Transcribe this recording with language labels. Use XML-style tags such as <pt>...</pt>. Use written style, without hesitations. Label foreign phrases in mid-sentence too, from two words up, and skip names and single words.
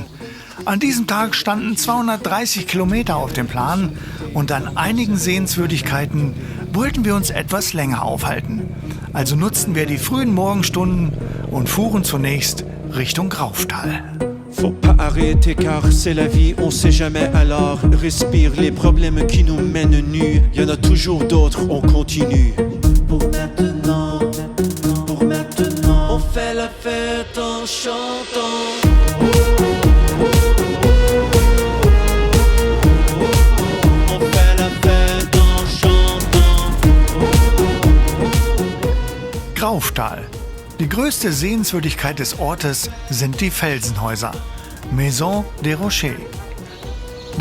<de>An diesem Tag standen 230 Kilometer auf dem Plan und an einigen Sehenswürdigkeiten wollten wir uns etwas länger aufhalten. Also nutzten wir die frühen Morgenstunden und fuhren zunächst Richtung Grauftal.</de> <fr>Faut pas arrêter car c'est la vie, on sait jamais alors respire les problèmes qui nous mènent nus, y en a toujours d'autres, on continue. Pour maintenant, on fait la fête en chantant.</fr> <de>Grauftal. Die größte Sehenswürdigkeit des Ortes sind die Felsenhäuser, Maison des Rochers.</de>